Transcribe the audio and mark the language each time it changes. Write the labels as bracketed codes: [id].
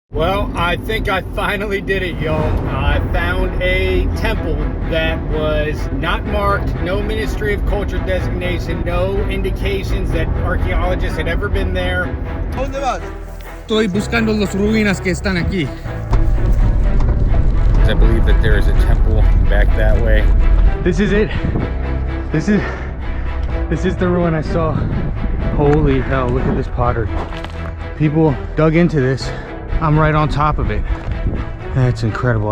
[en] Well, I think I finally did it, y'all. I found a temple that was not marked, no Ministry of Culture designation, no indications that archaeologists had ever been there. [es] ¿Dónde vas? Estoy buscando las ruinas que están aquí. [en] I believe that there is a temple back that way. This is it. This is the ruin I saw. Holy hell, look at this pottery. People dug into this. I'm right on top of it. That's incredible.